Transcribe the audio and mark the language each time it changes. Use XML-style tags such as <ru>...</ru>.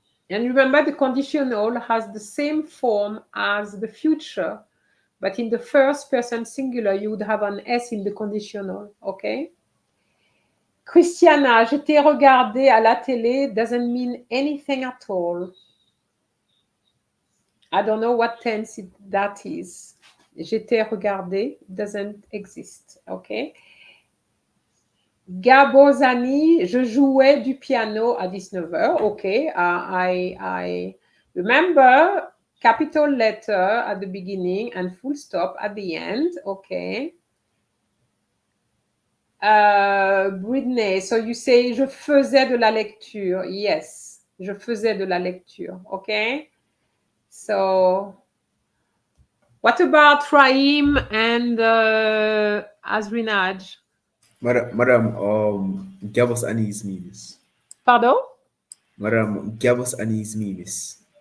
<en>And remember, the conditional has the same form as the future, but in the first person singular, you would have an S in the conditional, okay?</en> <fr>Christiana, je t'ai regardé à la télé</fr> <en>doesn't mean anything at all. I don't know what tense that is.</en> <fr>Je t'ai regardé</fr> <en>doesn't exist, okay?</en> <fr>Gabozani, je jouais du piano à 19h.</fr> <en>Okay, I remember capital letter at the beginning and full stop at the end. Okay.</en> <fr>Britney,</fr> <en>so you say</en> <fr>je faisais de la lecture. Yes, je faisais de la lecture.</fr> <en>Okay. So, what about Rahim and Azrinaj? Madam, give us Annie's memes. Pardon? Madam, give us Annie's memes.</en>